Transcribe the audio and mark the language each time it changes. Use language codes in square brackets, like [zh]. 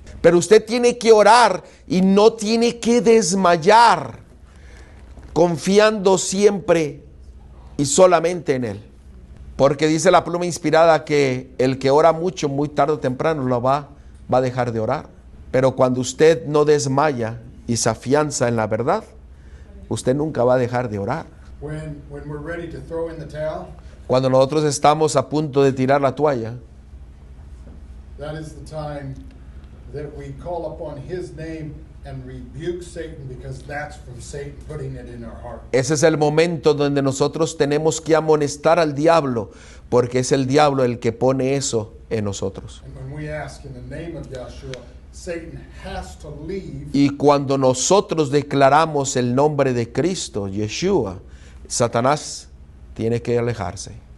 [es] Pero usted tiene que orar y no tiene que desmayar, confiando siempre y solamente en Él. Porque dice la pluma inspirada que el que ora mucho, muy tarde o temprano lo va a dejar de orar. Pero cuando usted no desmaya y se afianza en la verdad, usted nunca va a dejar de orar. [en] When we're ready to throw in the towel, [es] Cuando nosotros estamos a punto de tirar la toalla, [en] that is the time that we call upon His name and rebuke Satan, because that's from Satan putting it in our heart. [es] ese es el momento donde nosotros tenemos que amonestar al diablo, porque es el diablo el que pone eso en nosotros. [en] And when we ask in the name of Yeshua, Satan has to leave. [es] Y cuando nosotros declaramos el nombre de Cristo, Yeshua, Satanás tiene que alejarse.